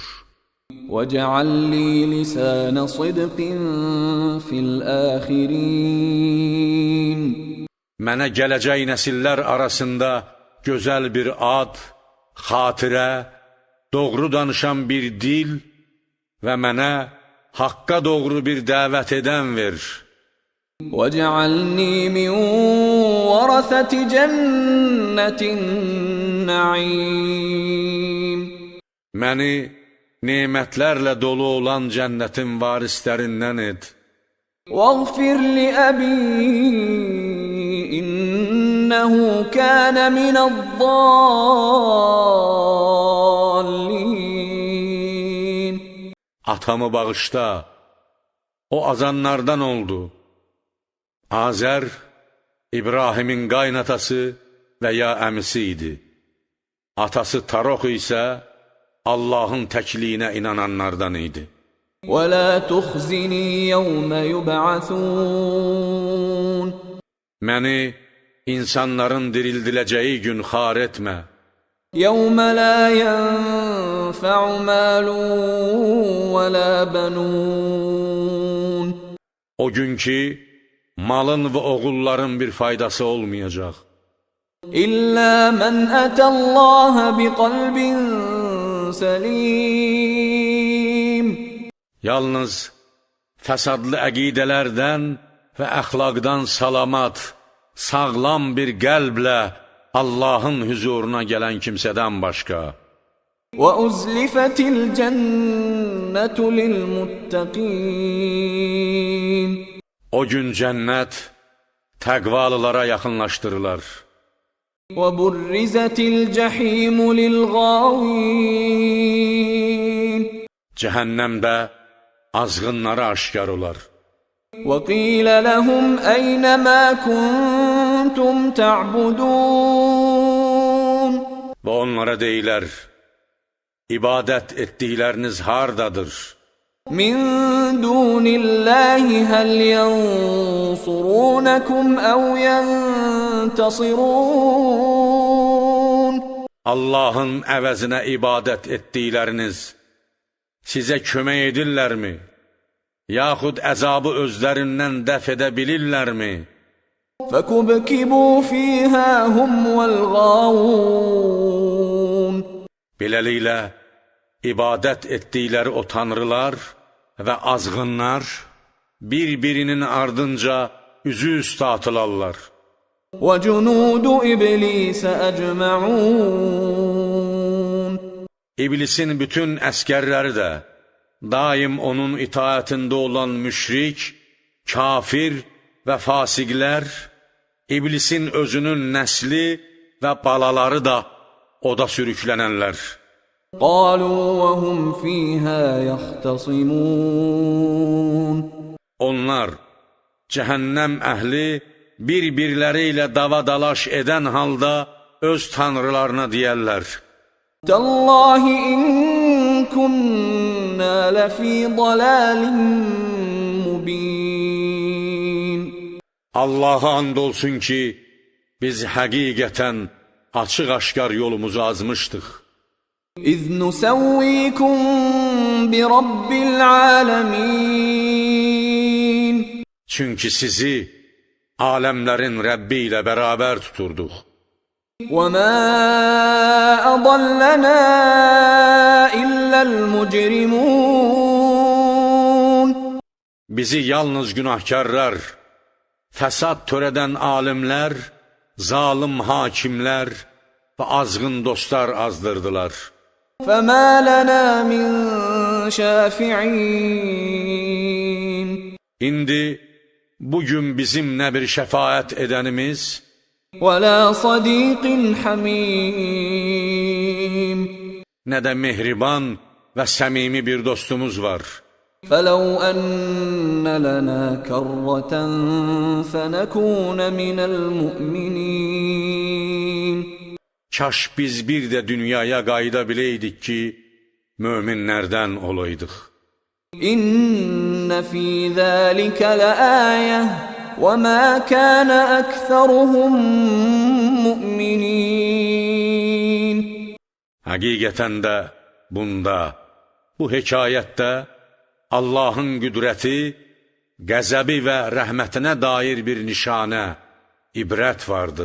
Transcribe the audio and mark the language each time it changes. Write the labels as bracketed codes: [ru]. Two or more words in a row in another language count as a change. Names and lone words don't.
[ar] واجعل لي لسان صدق في الآخرين. [az] Mənə gələcək nəsillər arasında gözəl bir ad, xatirə, doğru danışan bir dil və mənə haqqa doğru bir dəvət edən ver. [ar] واجعلني من ورثة جنة النعيم. [az] Məni nemətlərlə dolu olan cənnətin varislərindən et. [ar] واغفر لأبي إنه كان من الضالين. [az] Atamı bağışla, o azanlardan oldu. Azər, İbrahimin qaynatası və ya əmisi idi. Atası Tarox isə Allahın təkliyinə inananlardan idi. [ar] ولا تخزني يوم يبعثون. [az] Məni insanların dirildiləcəyi gün xar etmə. [ar] يوم لا ينفع مال ولا بنون. [az] O gün ki, malın və oğulların bir faydası olmayacaq. [ar] إلا من أتى الله بقلب سليم. [az] Yalnız fəsadlı əqidələrdən və əxlaqdan salamat, sağlam bir qəlblə Allahın huzuruna gələn kimsədən başqa. [ar] وأزلفت الجنة للمتقين. [az] O gün cənnət təqvalılara yaxınlaşdırırlar. [ar] وَبُرِّزَتِ الْجَحِيمُ لِلْغَاوِينَ [az] Cəhənnəmdə azğınlara aşkar olar. [ar] وَقِيلَ لَهُمْ أَيْنَ مَا كُنْتُمْ تَعْبُدُونَ [az] Və onlara deyilər, ibadət etdikləriniz hardadır? [ar] مِنْ دُونِ اللَّهِ هَلْ يَنْصُرُونَكُمْ أَوْ يَنْتَصِرُونَ [az] Allahın əvəzinə ibadət etdikləriniz sizə kömək edirlərmi? Yaxud əzabı özlərindən dəf edə bilirlərmi? [ar] فَكُبْكِبُوا فِيهَا هُمْ وَالْغَاوُونَ [az] Beləliklə, ibadət etdikləri o tanrılar və azğınlar bir-birinin ardınca üzü üstə atılarlar. [ar] وَجُنُودُ إِبْلِيسَ أَجْمَعُونَ [az] İblisin bütün əskərləri də daim onun itaətində olan müşrik, kafir və fasiqlər, İblisin özünün nəsli və balaları da oda sürüklənənlər. [ar] قَالُوا وَهُمْ فِيهَا يَخْتَصِمُونَ [az] Onlar, cəhənnəm əhli bir-birləri ilə davadalaş edən halda öz tanrılarına deyərlər. [ar] تَاللَّهِ إِن كُنَّا لَفِي ضَلَالٍ مُبِينٍ [az] Allaha and olsun ki, biz həqiqətən açıq-aşkar yolumuzu azmışdıq. [ar] إِذْ نُسَوِّيكُم بِرَبِّ الْعَالَمِينَ [az] Çünki sizi aləmlərin Rəbbi ilə bərabər tuturduq. [ar] وَمَا أَضَلَّنَا إِلَّا الْمُجْرِمُونَ [az] Bizi yalnız günahkarlar, fəsad törədən alimlər, zalim hakimlər və azğın dostlar azdırdılar. [ar] فَمَا لَنَا مِنْ شَافِعِينَ [az] İndi bugün bizim nə bir şəfaət edənimiz, [ar] وَلَا صَدِيقٍ حَمِيمٍ [az] nə də mehriban və səmimi bir dostumuz var. [ar] فَلَوْ أَنَّ لَنَا كَرَّةً فَنَكُونَ مِنَ الْمُؤْمِنِينَ [az] Kaş biz bir də dünyaya qayıda biləydik ki, möminlərdən olaydıq. [ar] إِنَّ فِي ذَلِكَ لَآيَةً وَمَا كَانَ أَكْثَرُهُم مُؤْمِنِينَ [az] Həqiqətən də bunda, bu hekayətdə Allahın qüdrəti, qəzəbi və rəhmətinə dair bir nişanə, ibrət vardır.